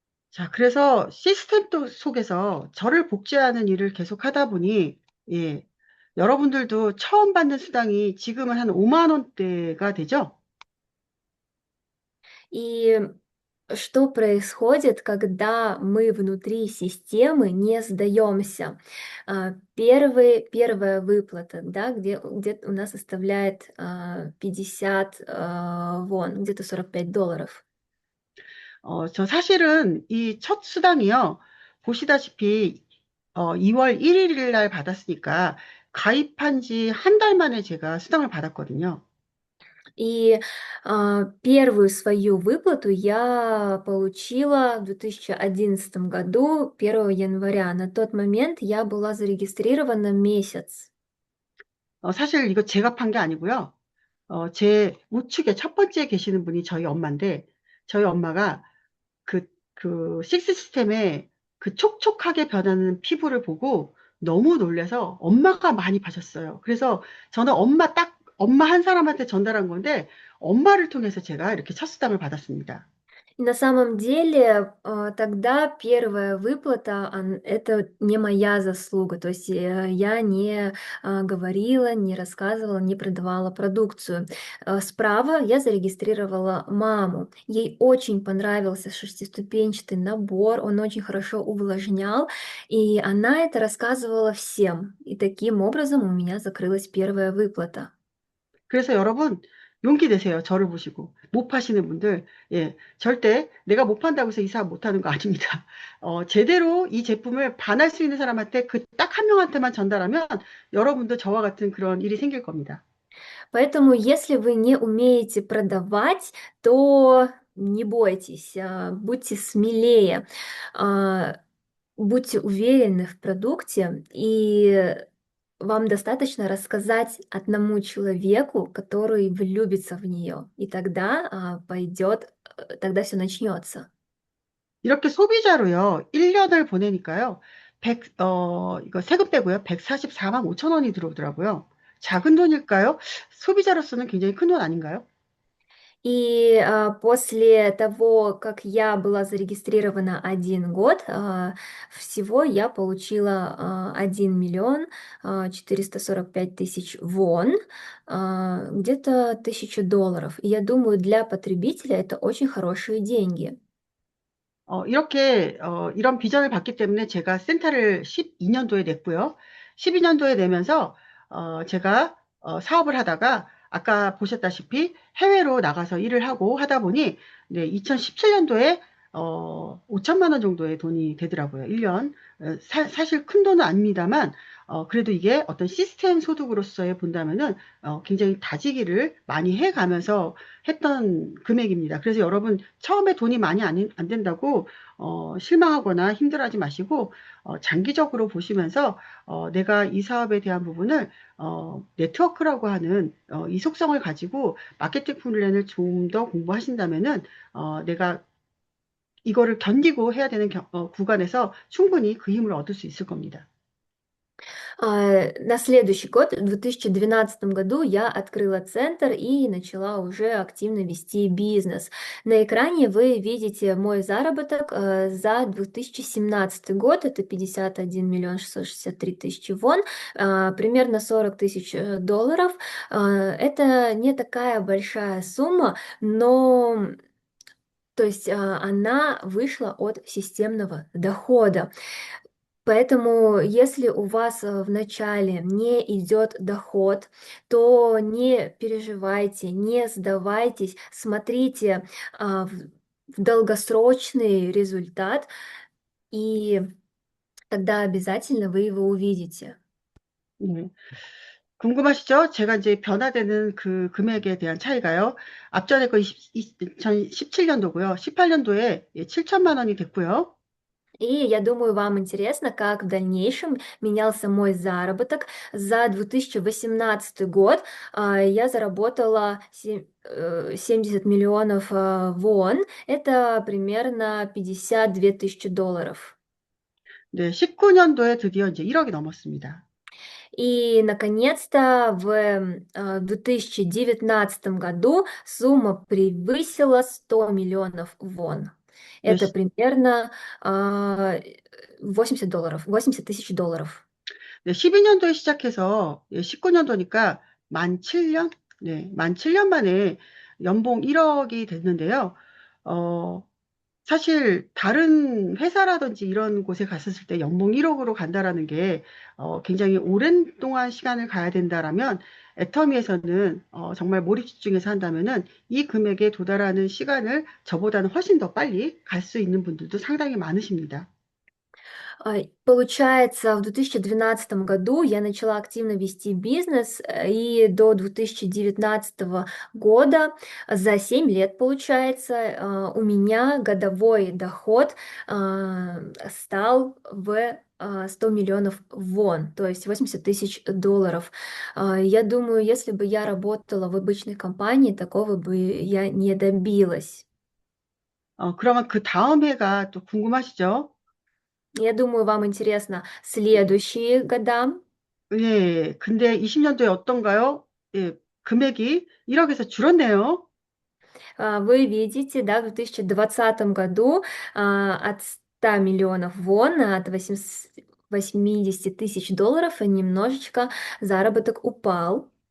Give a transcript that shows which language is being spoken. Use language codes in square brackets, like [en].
[ko] 자, 그래서 시스템 속에서 저를 복제하는 일을 계속 하다 보니, 예, 여러분들도 처음 받는 수당이 지금은 한 5만 원대가 되죠? [ru] И что происходит, когда мы внутри системы не сдаемся? Первая выплата, да, где у нас составляет 50 где-то $45. [ko] 저 사실은 이 첫 수당이요, 보시다시피, 2월 1일 날 받았으니까 가입한 지 한 달 만에 제가 수당을 받았거든요. [ru] И первую свою выплату я получила в 2011 году, 1 января. На тот момент я была зарегистрирована месяц. [ko] 사실 이거 제가 판 게 아니고요. 제 우측에 첫 번째 계시는 분이 저희 엄마인데, 저희 엄마가 식스 시스템에 그 촉촉하게 변하는 피부를 보고 너무 놀라서 엄마가 많이 파셨어요. 그래서 저는 엄마 한 사람한테 전달한 건데, 엄마를 통해서 제가 이렇게 첫 수당을 받았습니다. [ru] И на самом деле, тогда первая выплата, это не моя заслуга. То есть я не говорила, не рассказывала, не продавала продукцию. Справа я зарегистрировала маму. Ей очень понравился шестиступенчатый набор, он очень хорошо увлажнял, и она это рассказывала всем. И таким образом у меня закрылась первая выплата. [ko] 그래서 여러분, 용기 내세요. 저를 보시고. 못 파시는 분들, 예, 절대 내가 못 판다고 해서 이 사업 못 하는 거 아닙니다. 제대로 이 제품을 반할 수 있는 사람한테 그 딱 한 명한테만 전달하면 여러분도 저와 같은 그런 일이 생길 겁니다. [ru] Поэтому, если вы не умеете продавать, то не бойтесь, будьте смелее, а, будьте уверены в продукте, и вам достаточно рассказать одному человеку, который влюбится в нее, и тогда тогда все начнется. [ko] 이렇게 소비자로요, 1년을 보내니까요, 이거 세금 빼고요, 144만 5천 원이 들어오더라고요. 작은 돈일까요? 소비자로서는 굉장히 큰 돈 아닌가요? [ru] И после того, как я была зарегистрирована 1 год, всего я получила 1 миллион 445 тысяч вон, где-то $1000. И я думаю, для потребителя это очень хорошие деньги. [ko] 이런 비전을 봤기 때문에 제가 센터를 12년도에 냈고요. 12년도에 내면서, 제가, 사업을 하다가, 아까 보셨다시피 해외로 나가서 일을 하고 하다 보니, 네, 2017년도에, 5천만 원 정도의 돈이 되더라고요. 1년. 사실 큰 돈은 아닙니다만, 그래도 이게 어떤 시스템 소득으로서의 본다면은, 굉장히 다지기를 많이 해 가면서 했던 금액입니다. 그래서 여러분, 처음에 돈이 많이 안 된다고, 실망하거나 힘들어하지 마시고, 장기적으로 보시면서, 내가 이 사업에 대한 부분을, 네트워크라고 하는, 이 속성을 가지고 마케팅 플랜을 좀 더 공부하신다면은, 내가 이거를 견디고 해야 되는 구간에서 충분히 그 힘을 얻을 수 있을 겁니다. [ru] На следующий год, в 2012 году, я открыла центр и начала уже активно вести бизнес. На экране вы видите мой заработок за 2017 год, это 51 миллион 663 тысячи вон, примерно 40 тысяч долларов. Это не такая большая сумма, но то есть она вышла от системного дохода. Поэтому, если у вас в начале не идет доход, то не переживайте, не сдавайтесь, смотрите в долгосрочный результат, и тогда обязательно вы его увидите. [ko] 네. 궁금하시죠? 제가 이제 변화되는 그 금액에 대한 차이가요. 앞전에 거 2017년도고요. 18년도에 7천만 원이 됐고요. [ru] И я думаю, вам интересно, как в дальнейшем менялся мой заработок. За 2018 год я заработала 70 миллионов вон. Это примерно 52 тысячи долларов. [ko] 네, 19년도에 드디어 이제 1억이 넘었습니다. [ru] И, наконец-то, в 2019 году сумма превысила 100 миллионов вон. [ko] 네, [ru] Это примерно а, 80 долларов, 80 тысяч долларов. [ko] 네, 12년도에 시작해서 19년도니까 만 7년? 네, 만 7년 만에 연봉 1억이 됐는데요. 어, 사실 다른 회사라든지 이런 곳에 갔었을 때 연봉 1억으로 간다라는 게 굉장히 오랜 동안 시간을 가야 된다라면 애터미에서는 정말 몰입 집중해서 한다면은 이 금액에 도달하는 시간을 저보다는 훨씬 더 빨리 갈 수 있는 분들도 상당히 많으십니다. [ru] Получается, в 2012 году я начала активно вести бизнес, и до 2019 года, за 7 лет, получается, у меня годовой доход стал в 100 миллионов вон, то есть 80 тысяч долларов. Я думаю, если бы я работала в обычной компании, такого бы я не добилась. [ko] 그러면 그 다음 해가 또 궁금하시죠? [ru] Я думаю, вам интересно следующие года. [ko] 예, 근데 20년도에 어떤가요? 예, 금액이 1억에서 줄었네요. [ru] Вы видите, да, в 2020 году от 100 миллионов вон, от 80 тысяч долларов немножечко заработок упал.